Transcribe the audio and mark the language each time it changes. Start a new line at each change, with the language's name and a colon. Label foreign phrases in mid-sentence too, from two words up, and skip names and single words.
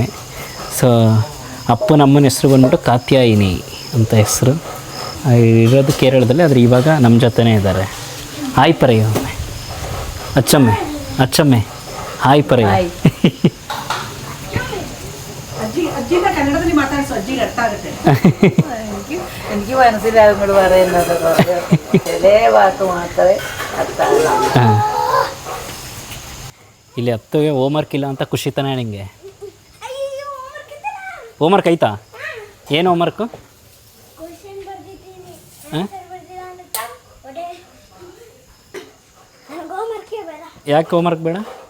Kannada: ಸೊ ಅಪ್ಪನ ಅಮ್ಮನ ಹೆಸರು ಬಂದ್ಬಿಟ್ಟು ಕಾತ್ಯಾಯಿನಿ ಅಂತ ಹೆಸರು. ಇರೋದು ಕೇರಳದಲ್ಲಿ, ಆದರೆ ಇವಾಗ ನಮ್ಮ ಜೊತೆನೇ ಇದ್ದಾರೆ.
Malayalam: ഹായ് പറയ് അച്ചമ്മേ, അച്ചമ്മേ ഹായ് പറയ്.
Kannada: ಅಜ್ಜಿನ ಕನ್ನಡದಲ್ಲಿ ಮಾತಾಡಿಸೋ, ಅಜ್ಜಿಗೆ ಅರ್ಥ ಆಗುತ್ತೆ.
Malayalam: എനിക്ക് മനസ്സിലാകും നിങ്ങൾ പറയുന്നത്. ചില വാക്ക് മാത്രമേ അർത്ഥാകും.
Kannada: ಇಲ್ಲಿ ಹತ್ತುಗೆ ಹೋಮ್ವರ್ಕ್ ಇಲ್ಲ ಅಂತ ಖುಷಿ ತಾನೇ ನಿಮಗೆ? ಹೋಮ್ವರ್ಕ್ ಐತಾ? ಏನು ಹೋಮ್ವರ್ಕು? ಯಾಕೆ ಹೋಮ್ವರ್ಕ್ ಬೇಡ?